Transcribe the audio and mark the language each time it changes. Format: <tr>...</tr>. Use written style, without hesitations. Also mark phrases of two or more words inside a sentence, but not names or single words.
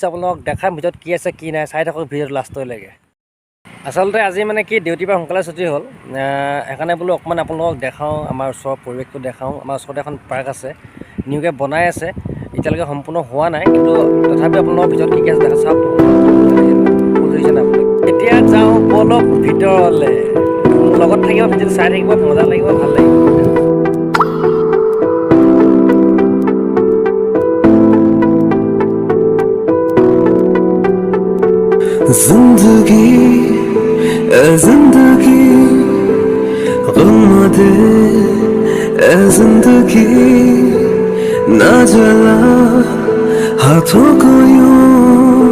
<as>আপোনালোকক দেখাম ভিতৰত কি আছে কি নাই, চাই থাকক ভিডিঅ'টো লাষ্টলৈকে। আচলতে আজি মানে কি ডিউটিৰ পৰা সোনকালে ছুটি হ'ল, সেইকাৰণে বোলো অকণমান আপোনালোকক দেখাওঁ, আমাৰ ওচৰৰ পৰিৱেশটো দেখাওঁ। আমাৰ ওচৰতে এখন পাৰ্ক আছে, নিউকৈ বনাই আছে, এতিয়ালৈকে সম্পূৰ্ণ হোৱা নাই, কিন্তু তথাপিও আপোনালোকৰ ভিতৰত কি আছে দেখা চাওক। বুজিছে নাই? এতিয়া যাওঁ বলক ভিতৰলৈ, লগত থাকিব, ভিডিঅ'টো চাই থাকিব, মজা লাগিব, ভাল লাগিব।</as> <hi>जिंदगी गम दे जिंदगी ना जला हाथों को यूं</hi>